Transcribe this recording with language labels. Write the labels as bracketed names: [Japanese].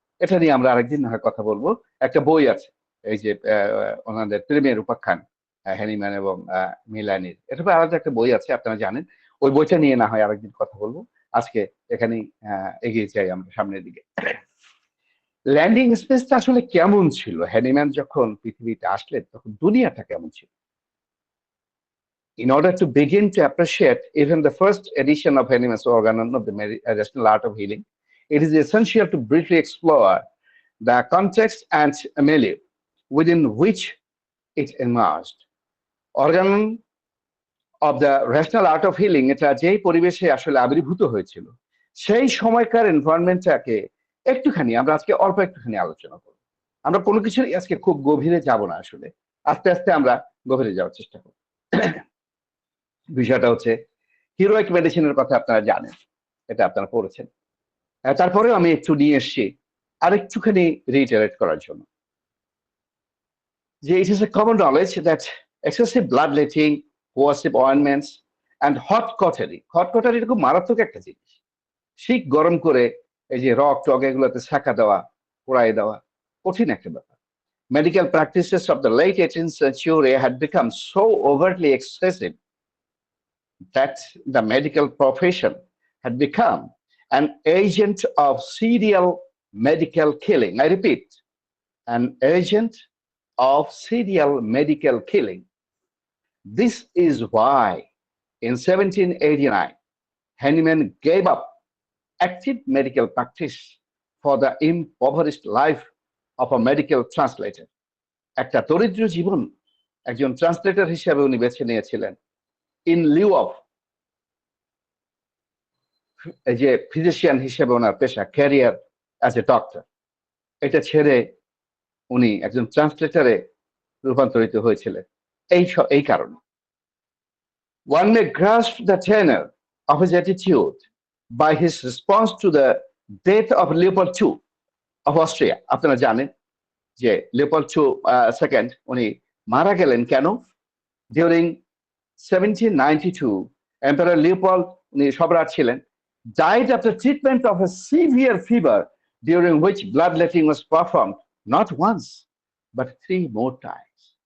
[Bangla] এটা নিয়ে আমরা আরেকদিন না হয় কথা বলবো। একটা বই আছে, এই যে ওনাদের প্রেমের উপাখ্যান, হ্যানিম্যান এবং মিলানির, এটা আলাদা একটা বই আছে, আপনারা জানেন। ওই বইটা নিয়ে না হয় আরেকদিন কথা বলবো। আজকে এখানেই এগিয়ে যাই আমরা সামনের দিকে। ল্যান্ডিং স্পেসটা আসলে কেমন ছিল, হ্যানিম্যান যখন পৃথিবীতে আসলেন তখন দুনিয়াটা কেমন ছিল? [English] In order to begin to appreciate even the first edition of Hahnemann's Organon of the Rational Art of Healing, it is essential to briefly explore the context and milieu within which it emerged. [Bangla] Organon of the Rational Art of Healing, এটা যেই পরিবেশে আসলে আবির্ভূত হয়েছিল, সেই সময়কার এনভায়রনমেন্টটাকে একটুখানি আমরা আজকে অল্প একটুখানি আলোচনা করব। আমরা কোনো কিছুই আজকে খুব গভীরে যাব না, আসলে আস্তে আস্তে আমরা গভীরে যাওয়ার চেষ্টা করব। বিষয়টা হচ্ছে হিরোইক মেডিসিনের কথা আপনারা জানেন, এটা আপনারা পড়েছেন। তারপরেও আমি একটু নিয়ে এসছি আর একটুখানি রিইটারেট করার জন্য, যে [English] it is a common knowledge that excessive bloodletting, coercive ointments and hot cautery [Bangla] খুব মারাত্মক একটা জিনিস। শিক গরম করে এই যে রক টক এগুলোতে ছাঁকা দেওয়া, পোড়াই দেওয়া, কঠিন একটা ব্যাপার। [English] Medical practices of the late 18th century had become so overtly excessive that the medical profession had become an agent of serial medical killing. I repeat, an agent of serial medical killing. This is why in 1789, Hahnemann gave up active medical practice for the impoverished life of a medical translator. [Bangla] একটা দরিদ্র জীবন একজন translator হিসেবে উনি বেছে নিয়েছিলেন, [English] in lieu of [Bangla] যে physician হিসেবে ওনার পেশা, [English] career as a doctor, [Bangla] এটা ছেড়ে উনি একজন ট্রান্সলেটরে রূপান্তরিত হয়েছিলেন। এই কারণে [English] one may grasp the tenor of his attitude by his response to the death of Leopold II of Austria. [Bangla] আপনারা জানেন যে লিওপোল্ড সেকেন্ড উনি মারা গেলেন কেন? [English] during 1792, emperor Leopold, [Bangla] উনি সম্রাট ছিলেন, [English] died after treatment of a severe fever during which bloodletting was performed not once but 3 more times.